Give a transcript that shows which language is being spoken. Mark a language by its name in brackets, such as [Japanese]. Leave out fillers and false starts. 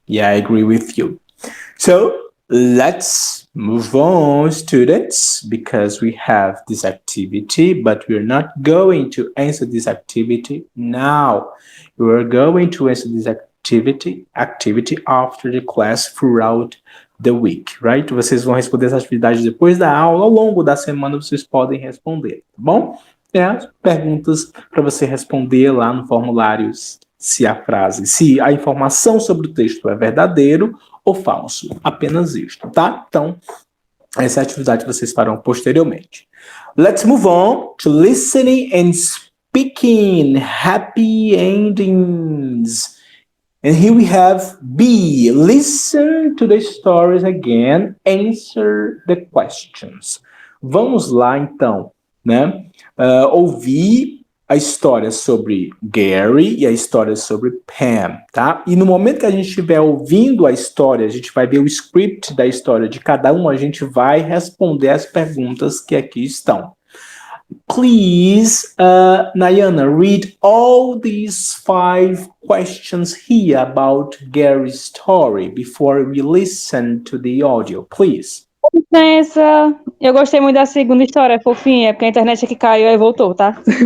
[English] Yeah, I agree with you. So let's move on, students, because we have this activity, but we're not going to answer this activity now. We're going to answer this activity after the class throughout the week, right? [Portuguese] Vocês vão responder essa atividade depois da aula, ao longo da semana vocês podem responder, tá bom? Perguntas para você responder lá no formulário se a informação sobre o texto é verdadeiro ou falso. Apenas isto, tá? Então, essa é a atividade que vocês farão posteriormente. [English] Let's move on to listening and speaking. Happy endings. And here we have B. Listen to the stories again. Answer the questions. [Portuguese] Vamos lá, então, né? Ouvir a história sobre Gary e a história sobre Pam, tá? E no momento que a gente estiver ouvindo a história, a gente vai ver o script da história de cada um, a gente vai responder as perguntas que aqui estão. [English] Please, Nayana, read all these 5 questions here about Gary's story before we listen to the audio, please. [Portuguese] Licença, eu gostei muito da segunda história, é fofinha, porque a internet aqui caiu e voltou, tá?